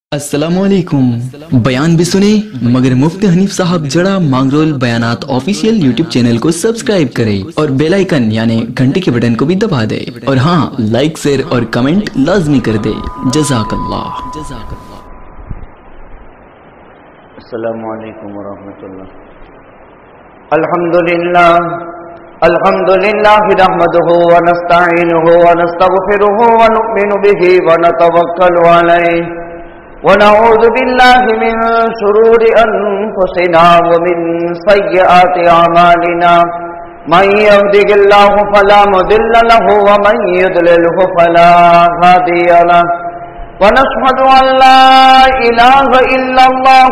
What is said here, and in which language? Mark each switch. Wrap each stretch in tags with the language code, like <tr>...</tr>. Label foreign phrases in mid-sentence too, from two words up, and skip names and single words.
<ur>अस्सलामुअलैकुम। بیان بھی سنے مگر مفتی حنیف صاحب جڑا مانگرول بیانات</ur> <en>official YouTube channel</en> <ur>کو سبسکرائب کریں اور</ur> <en>bell icon</en> <ur>یعنی گھنٹے کے بٹن کو بھی دبا دے اور ہاں,</ur> <en>like share</en> <ur>اور کمنٹ لازمی کر دے. जज़ाकल्लाह।</ur> <ar>السلام عليكم ورحمة الله. الحمد لله نحمده ونستعينه ونستغفره ونؤمن به ونتوكل عليه ونعوذ بالله من شرور أنفسنا ومن سيئات أعمالنا من يهده الله فلا مضل له ومن يضلله فلا هادي له ونشهد أن لا إله إلا الله</ar>